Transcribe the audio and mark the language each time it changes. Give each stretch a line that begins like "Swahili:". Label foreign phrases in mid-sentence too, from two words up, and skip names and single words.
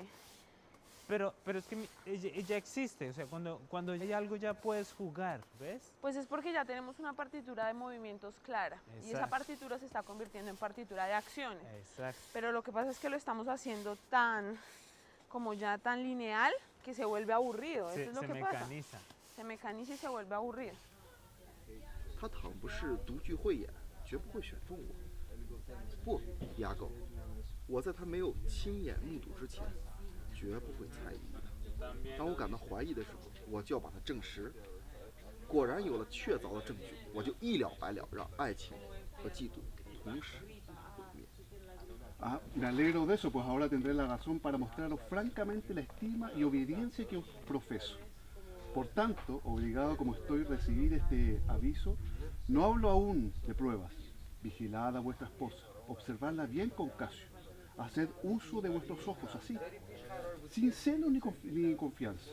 Spanish: Pero es que ella existe, o sea, cuando hay algo ya puedes jugar, ¿ves? Pues es porque ya tenemos una partitura de movimientos clara. Exacto. Y esa partitura se está convirtiendo en partitura de acciones. Exacto. Pero lo que pasa es que lo estamos haciendo como ya tan lineal que se vuelve aburrido. Eso es lo que mecaniza. pasa. Se mecaniza y se vuelve aburrido.
Chinese: 他倘不是独具慧眼，绝不会选中我。不，牙狗，我在他没有亲眼目睹之前，绝不会猜疑的。当我感到怀疑的时候，我就要把它证实。果然有了确凿的证据，我就一了百了，让爱情和嫉妒同时毁灭。
Spanish: Ah, me alegro de eso, pues ahora tendré la razón para mostraros francamente la estima y obediencia que os profeso. Por tanto, obligado como estoy a recibir este aviso, no hablo aún de pruebas. Vigilad a vuestra esposa, observadla bien con Casio, haced uso de vuestros ojos así, sin celo ni confianza.